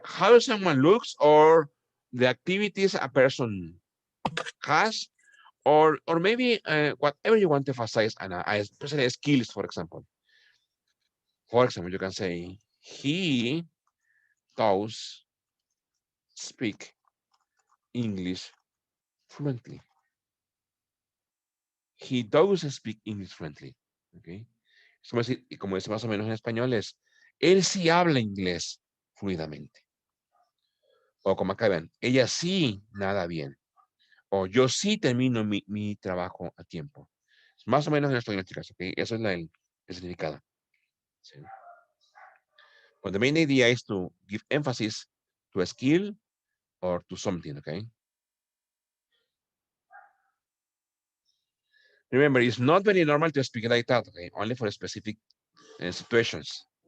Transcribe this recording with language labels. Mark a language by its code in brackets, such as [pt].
[en] How someone looks or the activities a person has or maybe whatever you want to emphasize, and especially skills, for example. For example, you can say, he does speak English fluently. He does speak English fluently. Okay. [es] Y como dice más o menos en español, es, él sí habla inglés fluidamente. O como acá ven, ella sí nada bien. O yo sí termino mi trabajo a tiempo. Más o menos en español, chicas, ¿ok? Eso es el significado. ¿Sí? [en] But the main idea is to give emphasis to a skill or to something, okay? Remember, it's not very normal to speak like that, okay? Only for specific situations.